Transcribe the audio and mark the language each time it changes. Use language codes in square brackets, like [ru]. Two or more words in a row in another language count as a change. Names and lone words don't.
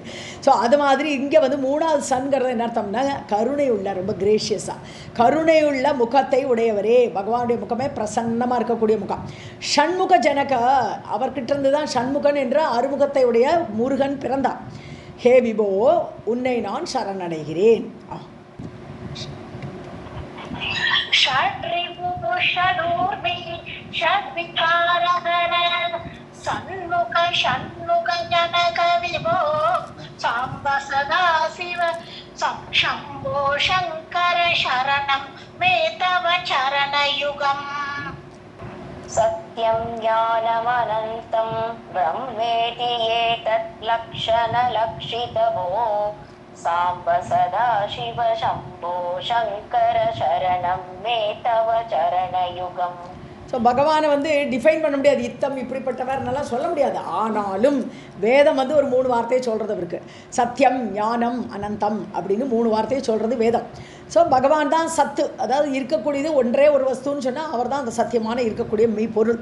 [ta] ஸோ அது மாதிரி இங்கே வந்து 3வது சன்கிறது என்ன அர்த்தம்னா, கருணை உள்ள, ரொம்ப கிரேஷியஸாக கருணையுள்ள முகத்தை உடையவரே. பகவானுடைய முகமே பிரசன்னமாக இருக்கக்கூடிய முகம். [sa] षण्मुख जनक, [ta] அவர்கிட்ட இருந்து தான் ஷண்முகன் என்ற அறுமுகத்தை உடைய முருகன் பிறந்தான். [sa] हे विभो, [ta] உன்னை நான் சரணடைகிறேன். [sa] षड्रिपु षडूर्मि षड्विकारहर सन्मुख षण्मुख जनक विभो साम्ब सदा शिव शम्भो शङ्कर शरणं मे तव चरणयुगम्. सत्यं ज्ञानमनन्तं ब्रह्मेति एतत् लक्षणलक्षितमो साम्ब सदा शिव शम्भो शङ्कर शरणं मे तव चरणयुगम्. [ta] ஸோ பகவானை வந்து டிஃபைன் பண்ண முடியாது, இத்தம் இப்படிப்பட்டவர்னெல்லாம் சொல்ல முடியாது. ஆனாலும் வேதம் வந்து ஒரு 3 வார்த்தையை சொல்கிறது அவருக்கு. [sa] सत्यं ज्ञानम् अनन्तम् [ta] அப்படின்னு 3 வார்த்தையை சொல்கிறது வேதம். ஸோ பகவான் தான் சத்து, அதாவது இருக்கக்கூடியது ஒன்றே ஒரு வஸ்துன்னு சொன்னால் அவர் தான் அந்த சத்தியமான இருக்கக்கூடிய மெய் பொருள்.